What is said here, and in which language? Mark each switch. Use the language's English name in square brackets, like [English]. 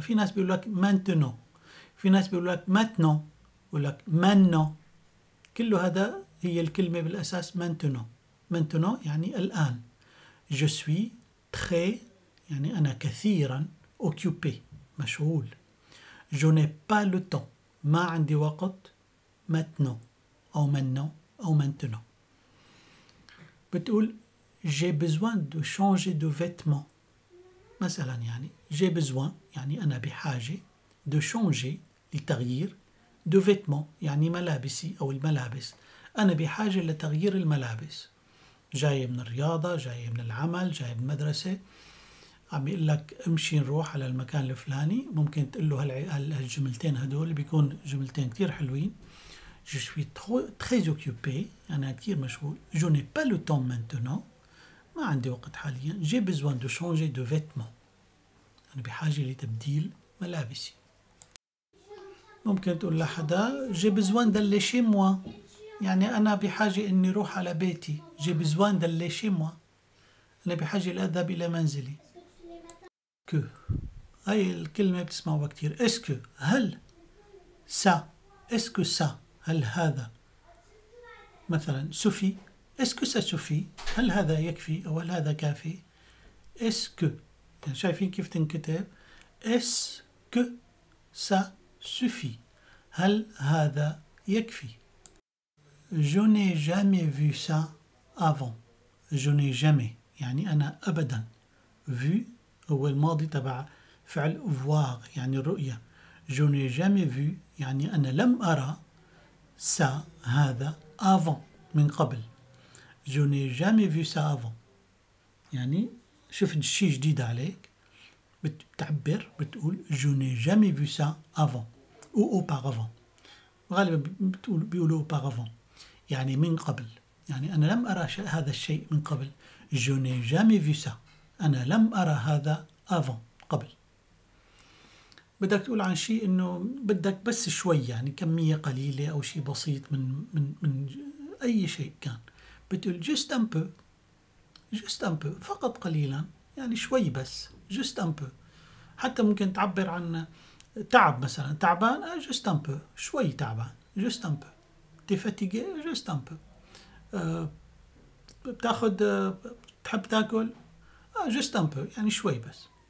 [Arabic] في ناس بيقول لك maintenant، في ناس بيقول لك maintenant، بيقول لك maintenant. كله هذا هي الكلمة بالأساس maintenant. maintenant يعني الآن. [French] je suis très [Arabic] يعني أنا كثيرا [French] occupé [Arabic] مشغول. [French] je n'ai pas le temps [Arabic] ما عندي وقت [French] maintenant أو maintenant أو maintenant. [Arabic] بتقول [French] j'ai besoin de changer de vêtements [Arabic] مثلا يعني [French] j'ai besoin [Arabic] يعني أنا بحاجة [French] de changer [Arabic] لتغيير [French] de vêtements [Arabic] يعني ملابسي أو الملابس. أنا بحاجة لتغيير الملابس. جاي من الرياضة، جاي من العمل، جاي من المدرسة، عم يقول لك امشي نروح على المكان الفلاني، ممكن تقول له هالجملتين هدول بيكون جملتين كتير حلوين. [French] je suis très occupé [Arabic] أنا كتير مشغول. [French] je n'ai pas le temps maintenant [Arabic] ما عندي وقت حاليا. [French] j'ai besoin de changer de vêtements [Arabic] أنا بحاجة لتبديل ملابسي. ممكن تقول لحدا [French] j'ai besoin d'aller chez moi [Arabic] يعني أنا بحاجة إني روح على بيتي. [French] j'ai besoin d'aller chez moi [Arabic] أنا بحاجة لأذهب إلى منزلي. que هاي الكلمة بتسمعوها كتير. est-ce que هل ça est-ce que ça هل هذا مثلا suffit [French] est-ce que ça suffit [Arabic] هل هذا يكفي أو هل هذا كافي. est-ce que يعني شايفين كيف تنكتب [French] est-ce que ça suffit [Arabic] هل هذا يكفي. [French] je n'ai jamais vu ça avant. je n'ai jamais [Arabic] يعني أنا أبدا. vu هو الماضي تبع فعل voir يعني الرؤية. [French] je n'ai jamais vu [Arabic] يعني أنا لم أرى ça هذا avant من قبل. [French] je n'ai jamais vu ça avant [Arabic] يعني شفت شيء جديد عليك، بتعبر بتقول [French] je n'ai jamais vu ça avant ou auparavant. [Arabic] غالبا بيقولوا [French] auparavant [Arabic] يعني من قبل، يعني أنا لم أرى هذا الشيء من قبل. [French] je n'ai jamais vu ça [Arabic] أنا لم أرى هذا [French] avant [Arabic] قبل. بدك تقول عن شيء إنه بدك بس شوي يعني كمية قليلة أو شيء بسيط من أي شيء كان، بتقول [French] just un peu. just un peu [Arabic] فقط قليلا يعني شوي بس [French] just un peu. [Arabic] حتى ممكن تعبر عن تعب مثلا تعبان [French] just un peu [Arabic] شوي تعبان just un peu. [French] t'es fatigué just un peu. [Arabic] بتاخد بتحب تاكل [French] just un peu [Arabic] يعني شوي بس.